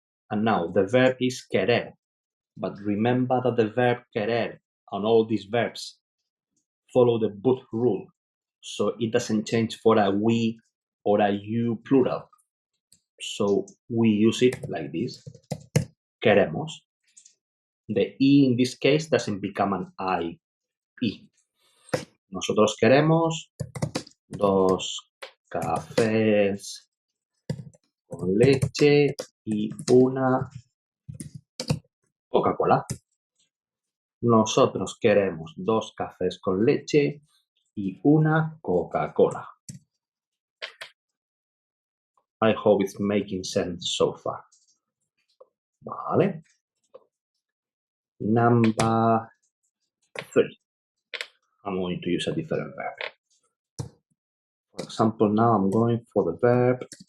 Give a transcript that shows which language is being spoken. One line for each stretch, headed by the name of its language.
English: And now the verb is querer. But remember that the verb querer and all these verbs follow the but rule. So it doesn't change for a we or a you plural. So we use it like this. Queremos. The I in this case doesn't become an I.
Spanish: Nosotros queremos 2 cafés con leche y una Coca-Cola. Nosotros queremos 2 cafés con leche y una Coca-Cola.
English: I hope it's making sense so far. Vale. Number 3. I'm going to use a different verb. For example, now I'm going for the verb.